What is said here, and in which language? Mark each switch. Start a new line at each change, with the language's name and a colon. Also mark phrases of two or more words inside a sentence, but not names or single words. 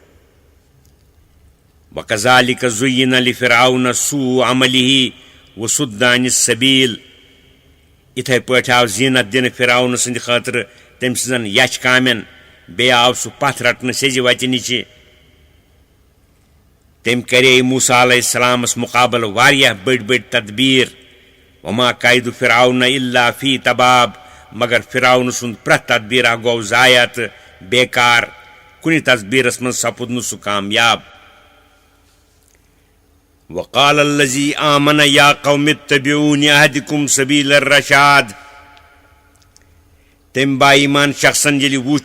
Arabic: وكذلك زين لفرعون سوء عمله وصد عن السبيل
Kashmiri: इथे पट आव जीनत दिन फ़िरऔन संद खतर तम सजन यच कामें बे आव सु पथ रटन सेज वत निच तम करे मूसा अलैहिस्सलामस मुकाबल वारिया बड़ बड़ तदबीर
Arabic: وما كيد فرعون إلا في تباب
Kashmiri: मगर फ़िरऔन सुंद प्रथ तदबीर गो ज़ाया तो बेकार कुनि तदबीरस मन सपुद नु सु कामयाब
Arabic: وقال الذي آمن يا قوم اتبعون أهدكم سبيل الرشاد
Kashmiri: तम बाईमान शख्सन यलि वुच